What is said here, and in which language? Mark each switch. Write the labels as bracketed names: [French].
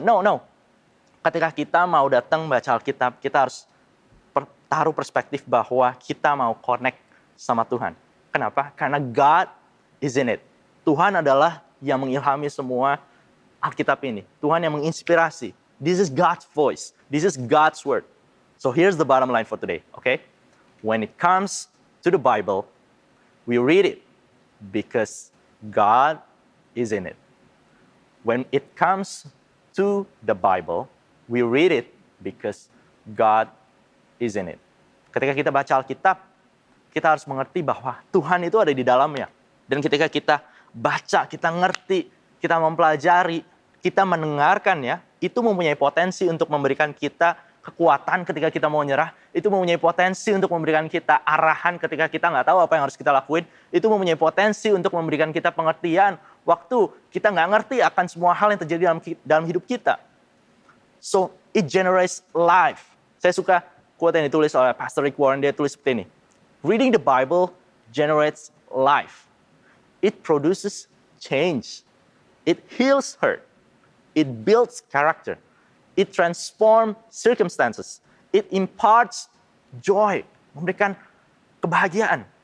[Indonesian] No. Ketika kita mau datang baca Alkitab, kita harus taruh perspektif bahwa kita mau connect sama Tuhan. Kenapa? [English] Karena God is in it. [Indonesian] Tuhan adalah yang mengilhami semua Alkitab ini. Tuhan yang menginspirasi. [English] This is God's voice. This is God's word. So here's the bottom line for today, okay? When it comes to the Bible, we read it, because God is in it. When it comes to the Bible, we read it because God is in it. [Indonesian] Ketika kita baca Alkitab, kita harus mengerti bahwa Tuhan itu ada di dalamnya. Dan ketika kita baca, kita ngerti, kita mempelajari, kita mendengarkannya, itu mempunyai potensi untuk memberikan kita kekuatan ketika kita mau nyerah. Itu mempunyai potensi untuk memberikan kita arahan ketika kita nggak tahu apa yang harus kita lakuin. Itu mempunyai potensi untuk memberikan kita pengertian waktu kita nggak ngerti akan semua hal yang terjadi dalam hidup kita. [English] So, it generates life. [Indonesian] Saya suka quote yang ditulis oleh Pastor Rick Warren, dia tulis seperti ini. [English] Reading the Bible generates life. It produces change. It heals hurt. It builds character. It transforms circumstances. It imparts joy, [Indonesian] memberikan kebahagiaan.